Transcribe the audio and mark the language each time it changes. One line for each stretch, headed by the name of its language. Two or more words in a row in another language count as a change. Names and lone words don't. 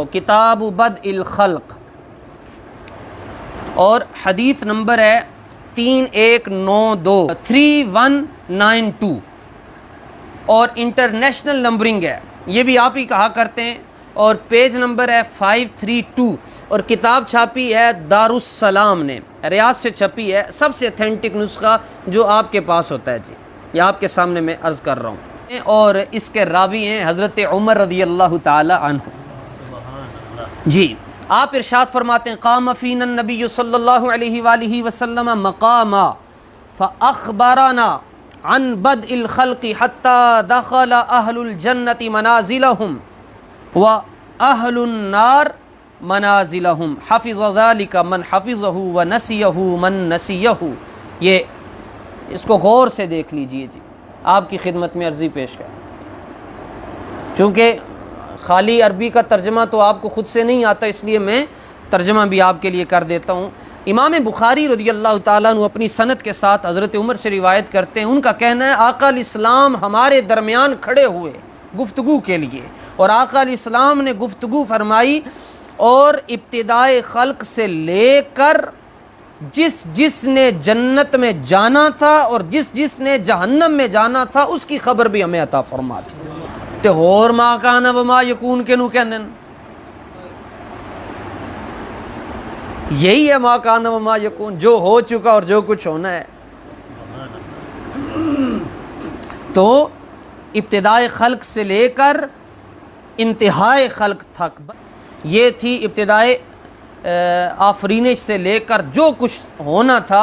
Urdu: کتاب بدء الخلق، اور حدیث نمبر ہے 3192 3192، اور انٹرنیشنل نمبرنگ ہے، یہ بھی آپ ہی کہا کرتے ہیں، اور پیج نمبر ہے 532، اور کتاب چھاپی ہے دارالسلام نے، ریاض سے چھپی ہے، سب سے اتھینٹک نسخہ جو آپ کے پاس ہوتا ہے، جی یہ آپ کے سامنے میں عرض کر رہا ہوں، اور اس کے راوی ہیں حضرت عمر
Arabic: رضی اللہ تعالی عنہ۔
Urdu: جی آپ ارشاد فرماتے ہیں،
Arabic: قام فینا النبی صلی اللہ علیہ وآلہ وسلم مقاما فاخبرنا عن بدء الخلق حتى دخل اہل الجنت منازلهم واہل النار منازلهم حفظ ذلك من حفظه ونسيه من نسيه۔
Urdu: یہ اس کو غور سے دیکھ لیجئے، جی آپ کی خدمت میں عرضی پیش کر، چونکہ خالی عربی کا ترجمہ تو آپ کو خود سے نہیں آتا، اس لیے میں ترجمہ بھی آپ کے لیے کر دیتا ہوں۔ امام بخاری
Arabic: رضی اللہ تعالیٰ عنہ
Urdu: اپنی سند کے ساتھ حضرت عمر سے روایت کرتے ہیں، ان کا کہنا ہے آقا
Arabic: علیہ السلام
Urdu: ہمارے درمیان کھڑے ہوئے، گفتگو کے لیے، اور آقا
Arabic: علیہ السلام
Urdu: نے گفتگو فرمائی، اور ابتدائے خلق سے لے کر جس جس نے جنت میں جانا تھا اور جس جس نے جہنم میں جانا تھا اس کی خبر بھی ہمیں عطا فرما دی۔ تے اور
Arabic: ما کان و ما یکون
Punjabi: کے نو کہندے
Urdu: یہی ہے
Arabic: ما کان و ما یکون،
Urdu: جو ہو چکا اور جو کچھ ہونا ہے۔ تو ابتدائے خلق سے لے کر انتہائے خلق تک، یہ تھی ابتدائے آفرینش سے لے کر جو کچھ ہونا تھا۔